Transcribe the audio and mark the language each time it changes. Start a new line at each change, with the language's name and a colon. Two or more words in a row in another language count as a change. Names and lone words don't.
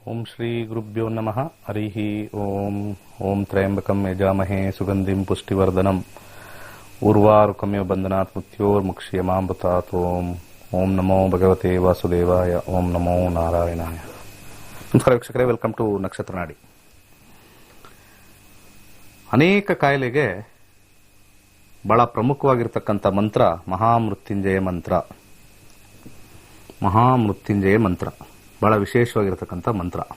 Sanskrit: ಶ್ರೀ ಗುರುಭ್ಯೋ ನಮಃ. ಹರಿಃ ಓಂ. ಓಂ ತ್ರಯಂಬಕಂ ಯಜಾಮಹೇ ಸುಗಂಧಿಂ ಪುಷ್ಟಿವರ್ಧನಂ ಊರ್ವಾರುಕಮ್ಯ ಬಂಧನಾತ್ ಮೃತ್ಯೋರ್ಮುಕ್ಷ್ಯಮಾಮೃತಾತ್. ಓಂ. ಓಂ ನಮೋ ಭಗವತೆ ವಾಸುದೇವಾಯ. ಓಂ ನಮೋ ನಾರಾಯಣಾಯ.
Kannada: ನಮಸ್ಕಾರ ವೀಕ್ಷಕರೇ,
English: Welcome to
Kannada: ನಕ್ಷತ್ರ ನಾಡಿ. ಅನೇಕ ಕಾಯಿಲೆಗೆ ಬಹಳ ಪ್ರಮುಖವಾಗಿರ್ತಕ್ಕಂಥ ಮಂತ್ರ ಮಹಾಮೃತ್ಯುಂಜಯ ಮಂತ್ರ. ಮಹಾಮೃತ್ಯುಂಜಯ ಮಂತ್ರ ಬಹಳ ವಿಶೇಷವಾಗಿರತಕ್ಕಂಥ ಮಂತ್ರ.